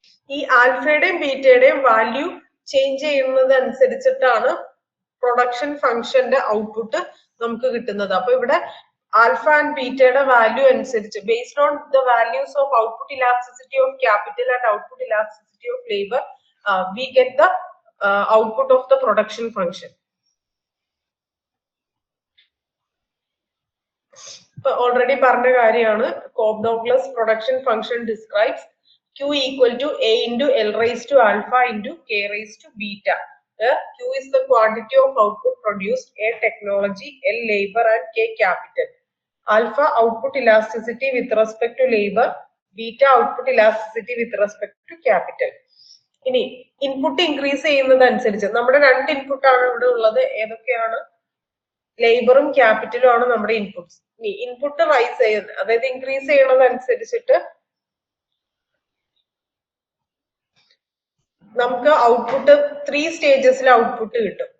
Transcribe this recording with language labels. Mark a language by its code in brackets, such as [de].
[ml] ഈ ആൽഫയുടെയും ബീറ്റയുടെയും value change ചെയ്യുന്നത് അനുസരിച്ചിട്ടാണ് പ്രൊഡക്ഷൻ ഫംഗ്ഷന്റെ ഔട്ട്പുട്ട് നമുക്ക് കിട്ടുന്നത്. അപ്പൊ ഇവിടെ ആൽഫ ആൻഡ് ബീറ്റയുടെ വാല്യൂ അനുസരിച്ച്, [en] Based on the values of output elasticity of capital and output elasticity of labour, we get the output of the production function. [ml] ഇപ്പൊ ഓൾറെഡി പറഞ്ഞ കാര്യമാണ്, [en] Cobb Douglas production function describes Q equal to A into L raised to alpha into K raised to beta. Q is the quantity of output produced, A technology, L labor and K capital. Alpha output elasticity with respect to labor, beta output elasticity with respect to capital. [ml] ഇനി input increase ചെയ്യുന്നതനുസരിച്ച് നമ്മുടെ രണ്ട് input ആണ് ഇവിടെ ഉള്ളത്. ഏതൊക്കെയാണ്? ലേബറും ക്യാപിറ്റലും ആണ് നമ്മുടെ inputs. ഇനി ഇൻപുട്ട് റൈസ് ചെയ്യുന്നത്, അതായത് ഇൻക്രീസ് ചെയ്യണതനുസരിച്ചിട്ട് നമുക്ക് ഔട്ട്പുട്ട് 3 സ്റ്റേജസിൽ ഔട്ട്പുട്ട് കിട്ടും.